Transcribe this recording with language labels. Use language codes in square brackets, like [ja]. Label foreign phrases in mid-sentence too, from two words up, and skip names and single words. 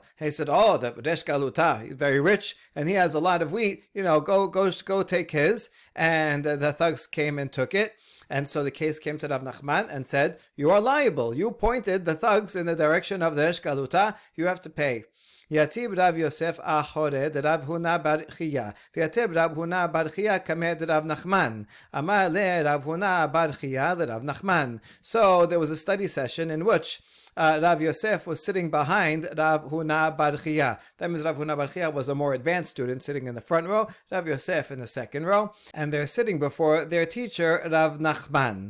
[en] And he said, "Oh, the Resh Galuta, he's very rich and he has a lot of wheat. Go take his." And the thugs came and took it. And so the case came to Rav Nachman and said, "You are liable. You pointed the thugs in the direction of the Resh Galuta. You have to pay." [arc] Yatib Rav Yosef Achore de Rav Huna bar Chia. V'yatib Rav Huna bar Chia kamed Rav Nachman. Amar le Rav Huna bar Chia le Rav Nachman. [en] So there was a study session in which Rav Yosef was sitting behind Rav Huna bar Chia. That means Rav Huna bar Chia was a more advanced student sitting in the front row, Rav Yosef in the second row, and they're sitting before their teacher, Rav Nachman.